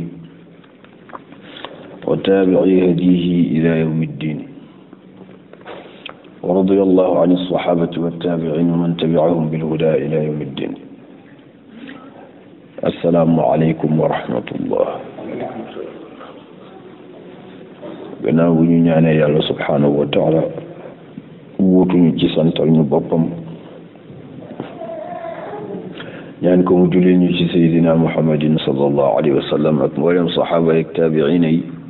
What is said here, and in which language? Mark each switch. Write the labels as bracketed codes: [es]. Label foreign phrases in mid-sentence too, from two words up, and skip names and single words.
[ar] وتابعي هديه إلى يوم الدين، ورضي الله عن الصحابة والتابعين ومن تبعهم بالهدى إلى يوم الدين. السلام عليكم ورحمة الله. [wo] gannaaw bu ñu ñaanee yàlla [ar] سبحانه وتعالى [wo] wuutuñu ci santal ñu boppam, ñaan ko mu julli ñu ci [ar] سيدنا محمد صلى الله عليه وسلم [wo] ak mboolem saxaaba ak taabiina yi.